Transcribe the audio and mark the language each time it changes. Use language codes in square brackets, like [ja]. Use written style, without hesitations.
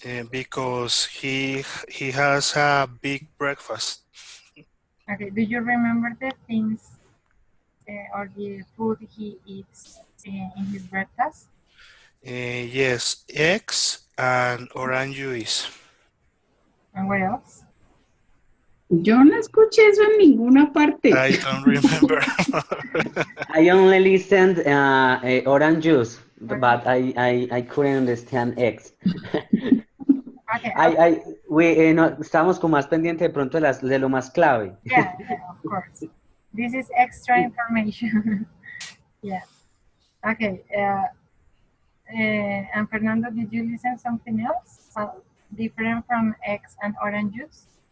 [en] Because he has a big breakfast. Okay, do you remember the things or the food he eats in his breakfast? Yes, eggs and orange juice. And what else? [es] Yo no escuché eso en ninguna parte. [en] I don't remember. I only listened orange juice, Okay, but I couldn't understand eggs. okay, [es] No, estamos como más pendiente de pronto de lo más clave. [en] yeah, of course. This is extra information. Yeah. Okay. And Fernando, did you listen something else different from eggs and orange juice?